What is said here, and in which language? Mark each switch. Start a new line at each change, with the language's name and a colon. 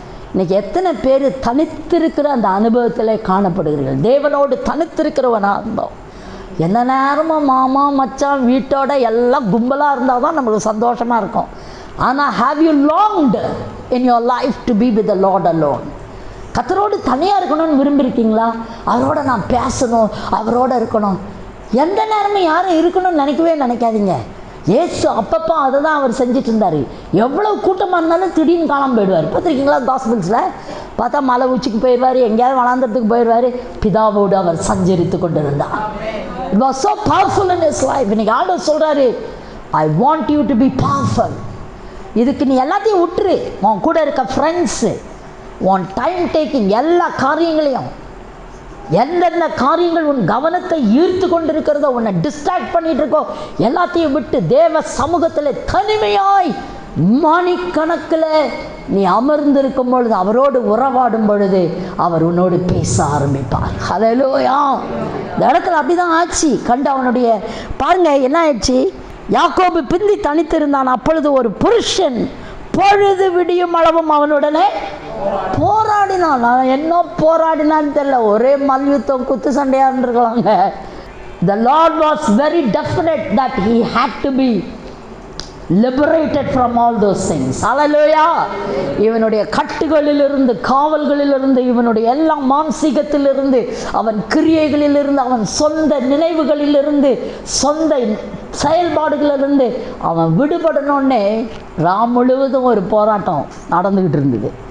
Tamil: இன்னைக்கு எத்தனை பேர் தனித்திருக்கிற அந்த அனுபவத்தில் காணப்படுகிறீர்கள்? தேவனோடு தனித்திருக்கிறவன அனுபவம். எந்த நேரமும் மாமா மச்சான் வீட்டோட எல்லாம் கும்பலாக இருந்தால் தான் நம்மளுக்கு சந்தோஷமாக இருக்கும். ஆனால்
English: have you longed in your life to be with the Lord alone?
Tamil: கர்த்தரோடு தனியாக இருக்கணும்னு விரும்பியிருக்கீங்களா? அவரோட நான் பேசணும், அவரோட இருக்கணும். எந்த நேரமும் யாரும் இருக்கணும்னு நினைக்காதீங்க. ஏசு அப்பப்போ அதை தான் அவர் செஞ்சுட்டு இருந்தார். எவ்வளோ கூட்டமாக இருந்தாலும் திடீர்னு காணாமல் போயிடுவார். பார்த்துருக்கீங்களா? காஸ்பிள்ஸில் பார்த்தா மலை உச்சிக்கு போயிடுவார், எங்கேயாவது வளாந்தரத்துக்கு போயிடுவார். பிதாவோடு அவர் சஞ்சரித்து கொண்டு இருந்தார்.
English: It was so powerful in his life.
Tamil: இன்னைக்கு ஆண்டவர் சொல்கிறாரு,
English: I want you to be powerful.
Tamil: இதுக்கு நீ எல்லாத்தையும் விட்டுரு. உன் கூட இருக்க ஃப்ரெண்ட்ஸு, உன் டைம் டேக்கிங், எல்லா காரியங்களையும், எந்தெந்த காரியங்கள் உன் கவனத்தை ஈர்த்து கொண்டு இருக்கிறதோ, உன்னை டிஸ்ட்ராக்ட் பண்ணிட்டு இருக்கோ, எல்லாத்தையும் விட்டு தேவ சமூகத்தில் தனிமையாய் மணிக்கணக்கில் நீ அமர்ந்திருக்கும் பொழுது, அவரோடு உறவாடும் பொழுது அவர் உன்னோடு பேச ஆரம்பிப்பார். ஹல்லேலூயா. இந்த இடத்துல அப்படிதான் ஆச்சு. கண்டு அவனுடைய பாருங்க என்ன ஆயிடுச்சு. யாக்கோபு பிந்தி தனித்திருந்தான். அப்பொழுது ஒரு புருஷன் பொழுது விடியும் அளவும் அவனுடனே போராடினான். என்ன போராடினான்னு தெரியல, ஒரே மல்யுத்தம் குத்து சண்டையாக இருக்கலாங்க.
English: The Lord was very definite that he had to be liberated from all those things. Hallelujah.
Tamil: இவனுடைய கட்டுகளிலிருந்து, காவல்களிலிருந்து, இவனுடைய எல்லா மாம்சீகத்திலிருந்து, அவன் கிரியைகளிலிருந்து, அவன் சொந்த நினைவுகளிலிருந்து, சொந்த செயல்பாடுகளிலிருந்து அவன் விடுபடணுன்னே ராம் முழுவதும் ஒரு போராட்டம் நடந்துக்கிட்டு இருந்தது.